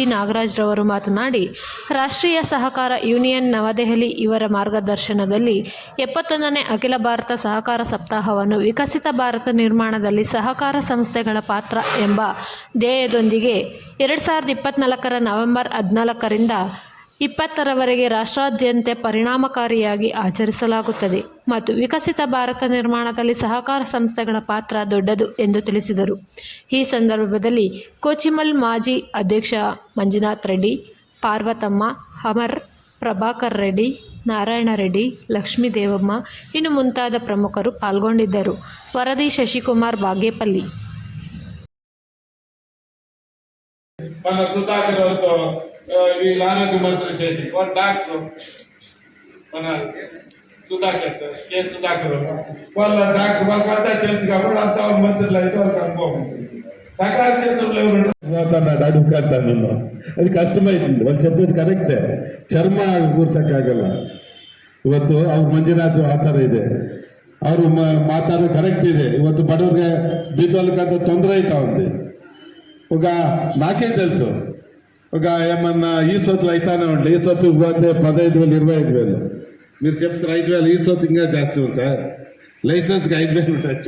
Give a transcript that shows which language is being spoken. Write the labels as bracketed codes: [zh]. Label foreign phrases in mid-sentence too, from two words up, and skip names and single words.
[kn] ನಾಗರಾಜ್ ರವರು ಮಾತನಾಡಿ, ರಾಷ್ಟ್ರೀಯ ಸಹಕಾರ ಯೂನಿಯನ್ ನವದೆಹಲಿ ಇವರ ಮಾರ್ಗದರ್ಶನದಲ್ಲಿ 71ನೇ ಅಖಿಲ ಭಾರತ ಸಹಕಾರ ಸಪ್ತಾಹವನ್ನು ವಿಕಸಿತ ಭಾರತ ನಿರ್ಮಾಣದಲ್ಲಿ ಸಹಕಾರ ಸಂಸ್ಥೆಗಳ ಪಾತ್ರ ಎಂಬ ಧ್ಯೇಯದೊಂದಿಗೆ 2024ರ ನವೆಂಬರ್ 14ರಿಂದ 20ರವರೆಗೆ ರಾಷ್ಟ್ರಾದ್ಯಂತ ಪರಿಣಾಮಕಾರಿಯಾಗಿ ಆಚರಿಸಲಾಗುತ್ತದೆ ಮತ್ತು ವಿಕಸಿತ ಭಾರತ ನಿರ್ಮಾಣದಲ್ಲಿ ಸಹಕಾರ ಸಂಸ್ಥೆಗಳ ಪಾತ್ರ ದೊಡ್ಡದು ಎಂದು ತಿಳಿಸಿದರು. ಈ ಸಂದರ್ಭದಲ್ಲಿ ಕೋಚಿಮಲ್ ಮಾಜಿ ಅಧ್ಯಕ್ಷ ಮಂಜುನಾಥ್ ರೆಡ್ಡಿ, ಪಾರ್ವತಮ್ಮ, ಅಮರ್, ಪ್ರಭಾಕರ್ ರೆಡ್ಡಿ, ನಾರಾಯಣ ರೆಡ್ಡಿ, ಲಕ್ಷ್ಮೀ ದೇವಮ್ಮ ಇನ್ನು ಮುಂತಾದ ಪ್ರಮುಖರು ಪಾಲ್ಗೊಂಡಿದ್ದರು. ವರದಿ ಶಶಿಕುಮಾರ್, ಬಾಗೇಪಲ್ಲಿ. [te] మన సుధాకర్తో వీళ్ళ ఆరోగ్య మంత్రి చేసి వాడు డాక్టర్ మన సుధాకర్ సార్ కే సుధాకర్ వాళ్ళ డాక్టర్ వాళ్ళకంతా తెలుసు కాబట్టి అంతా మంత్రులు అయితే వాళ్ళకి అనుభవం ఉంటుంది. సహకార క్షేత్రంలో ఎవరు అడుగుతాను అది కష్టమైతుంది. వాళ్ళు చెప్పేది కరెక్టే, చర్మ ಕೂರ್ಸಕ್ಕಾಗಲ್ಲ. [kn] ಇವತ್ತು ಅವ್ರ ಮಂಜುನಾಥ್ ಆ ಥರ ಇದೆ, ಅವರು ಮಾತಾಡೋದು ಕರೆಕ್ಟ್ ಇದೆ. ಇವತ್ತು ಬಡವ್ರಿಗೆ బీదోళ్ళకంత ತೊಂದರೆ అవుతా ఉంది. [te] ఒక నాకే తెలుసు, ఒక ఏమన్నా ఈ సొత్తులు అయితానే ఉంటాయి. ఈ సొత్తు పోతే 15,000 25,000 మీరు చెప్తారు 5,000. ఈ సొత్తు ఇంకా జాస్తి ఉంది సార్, లైసెన్స్కి 5,000 ఉండొచ్చు.